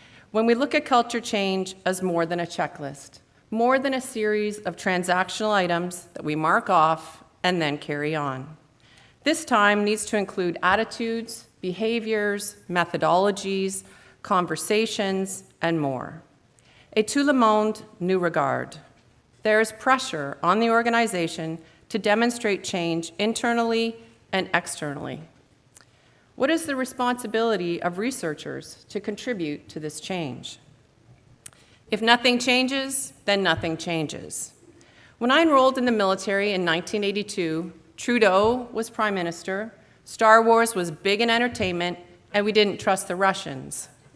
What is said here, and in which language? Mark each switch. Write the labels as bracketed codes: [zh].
[en] When we look at culture change as more than a checklist, more than a series of transactional items that we mark off and then carry on. This time needs to include attitudes, behaviors, methodologies, conversations, and more. [fr] Et tout le monde nous regarde. [en] There is pressure on the organization to demonstrate change internally and externally. What is the responsibility of researchers to contribute to this change? If nothing changes, then nothing changes. When I enrolled in the military in 1982, Trudeau was Prime Minister, Star Wars was big in entertainment, and we didn't trust the Russians.